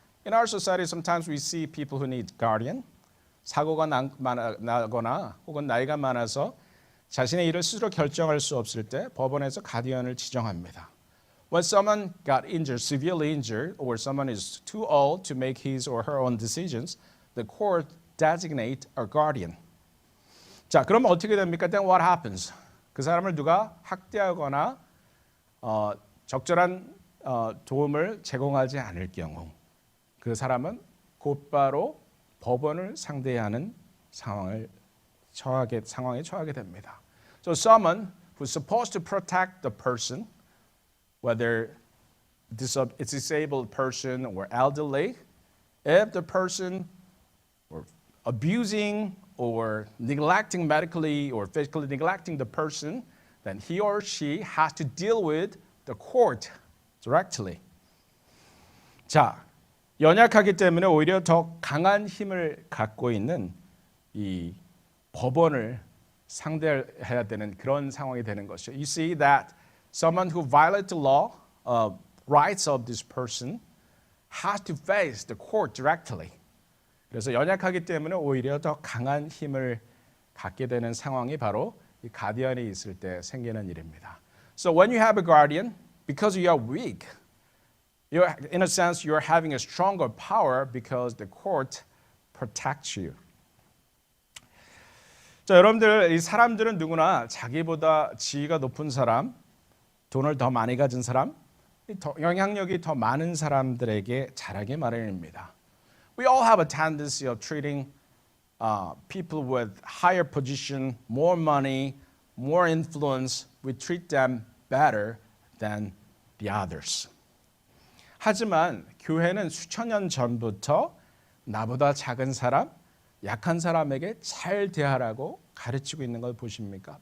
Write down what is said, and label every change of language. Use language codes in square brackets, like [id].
[en] In our society, sometimes we see people who need guardian. [ko] 사고가 나거나 혹은 나이가 많아서 자신의 일을 스스로 결정할 수 없을 때 법원에서 가디언을 지정합니다. [en] When someone got injured, severely injured, or someone is too old to make his or her own decisions, the court designate a guardian. [ko] 자, 그럼 어떻게 됩니까? [en] Then what happens? [ko] 그 사람을 누가 학대하거나 적절한 도움을 제공하지 않을 경우 그 사람은 곧바로 법원을 상대해야 하는 상황에 처하게 됩니다. [en] So someone who's supposed to protect the person, whether it's a disabled person or elderly, if the person or abusing or neglecting medically or physically neglecting the person, then he or she has to deal with the court directly. [ko] 자, 연약하기 때문에 오히려 더 강한 힘을 갖고 있는 이 법원을 상대해야 되는 그런 상황이 되는 것이죠. [en] You see that someone who violates the law, rights of this person, has to face the court directly. [ko] 그래서 연약하기 때문에 오히려 더 강한 힘을 갖게 되는 상황이 바로 이 가디언이 있을 때 생기는 일입니다. [en] So when you have a guardian, because you are weak, in a sense, you're having a stronger power because the court protects you. [ko] 자, 여러분들, 이 사람들은 누구나 자기보다 지위가 높은 사람, 돈을 더 많이 가진 사람, 영향력이 더 많은 사람들에게 잘하기 마련입니다. [en] We all have a tendency of treating people with higher position, more money, more influence. We treat them better than the others. [ko] 하지만 교회는 수천 년 전부터 나보다 작은 사람, 약한 사람에게 잘 대하라고 가르치고 있는 걸 보십니까?